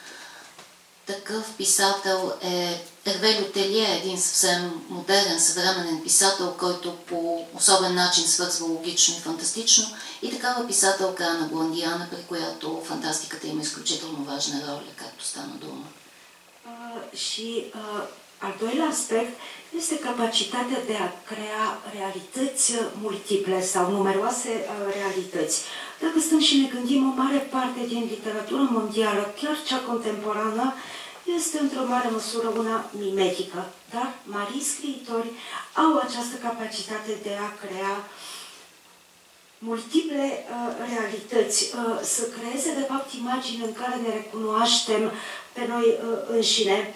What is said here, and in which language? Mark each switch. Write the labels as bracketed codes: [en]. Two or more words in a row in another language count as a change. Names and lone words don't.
[bg] Такъв писател е Ерве Лютелие, един съвсем модерен, съвременен писател, който по особен начин свързва логично и фантастично. И такава писателка Ана Бландиана, при която фантастиката има изключително важна роля, както stana дума. [ro] Și al doilea aspect este capacitatea de a crea realități multiple sau numeroase realități. Dacă stăm și ne gândim, o mare parte din literatura mondială, chiar cea contemporană, este într-o mare măsură una mimetică, dar mari scriitori au această capacitate de a crea multiple realități, să creeze de fapt imagini în care ne recunoaștem pe noi înșine.